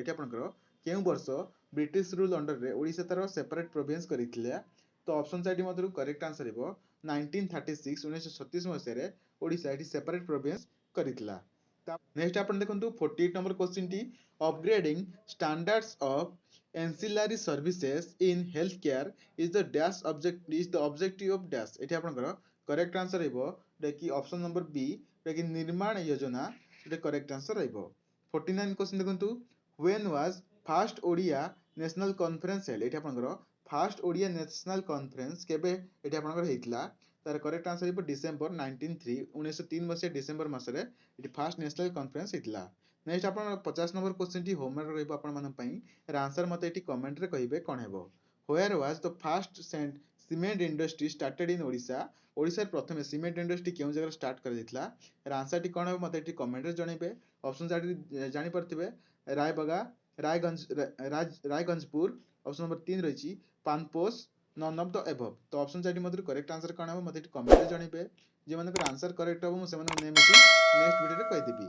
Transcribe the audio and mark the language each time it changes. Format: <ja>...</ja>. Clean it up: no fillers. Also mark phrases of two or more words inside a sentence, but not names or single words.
<or>ଏଠି ଆପଣଙ୍କର କେଉଁ ବର୍ଷ ବ୍ରିଟିଶ ରୁଲ ଅଣ୍ଡରରେ ଓଡ଼ିଶା ତାର</or> <en>separate province</en> <or>କରିଥିଲା। ତ ଅପସନ ସାଇଡ ମଧ୍ୟରୁ</or> <en>correct answer</en> <or>ହେବ 1936 1936 ମସିହାରେ ଓଡ଼ିଶା ଏଠି</or> <en>separate province</en> <or>କରିଥିଲା।</or> <en>ନେକ୍ସଟ ଆପଣ ଦେଖନ୍ତୁ 48 number question ଟି upgrading standards of ancillary services in healthcare is the objective of dash।</en> <or>ଏଠି ଆପଣଙ୍କର</or> <en>correct answer</en> <or>ରହିବ ଯୋଉଟାକି</or> <en>option number B</en> <or>ଯୋଉଟାକି ନିର୍ମାଣ ଯୋଜନା ଏଠି</or> <en>correct answer</en> <or>ରହିବ।</or> <en>49 କ୍ୱେଶ୍ଚିନ୍ ଦେଖନ୍ତୁ when was first Odia national conference held.</en> <or>ଏଠି ଆପଣଙ୍କର</or> <en>first Odia national conference</en> <or>କେବେ ଏଠି ଆପଣଙ୍କର ହେଇଥିଲା ତାର</or> <en>correct answer</en> <or>ହେବ ଡିସେମ୍ବର 1903 ମସିହା ଡିସେମ୍ବର ମାସରେ ଏଠି</or> <en>first national conference</en> <or>ହେଇଥିଲା। ନେକ୍ସଟ ଆପଣ</or> <en>50 number question</en> <or>ଟି ହୋମୱାର୍କ ରହିବ ଆପଣମାନଙ୍କ ପାଇଁ। ଏହାର ଆନ୍ସର ମତେ ଏଠି କମେଣ୍ଟରେ କହିବେ କ'ଣ ହେବ।</or> <en>Where was the first cement industry started in ଓଡ଼ିଶା।</en> <or>ଓଡ଼ିଶାରେ ପ୍ରଥମେ</or> <en>cement industry</en> <or>କେଉଁ ଜାଗାରେ ଷ୍ଟାର୍ଟ କରାଯାଇଥିଲା। ଏହାର ଆନ୍ସରଟି କ'ଣ ହେବ ମତେ ଏଠି କମେଣ୍ଟରେ ଜଣାଇବେ। ଅପସନ ଜାଣିପାରୁଥିବେ ରାୟଗଞ୍ଜପୁର,</or> <en>option number 3</en> <or>ରହିଛି ପାନପୋଷ,</or> <en>none of the above.</en> <or>ତ ଅପସନ ଚାରିଟି ମଧ୍ୟରୁ</or> <en>correct answer</en> <or>କ'ଣ ହେବ ମତେ ଏଠି କମେଣ୍ଟରେ ଜଣାଇବେ। ଯେଉଁମାନଙ୍କର ଆନ୍ସର କରେକ୍ଟ ହେବ ମୁଁ ସେମାନଙ୍କ ନେମ୍ ଏଠି ନେକ୍ସଟ ଭିଡ଼ିଓରେ କହିଦେବି।</or>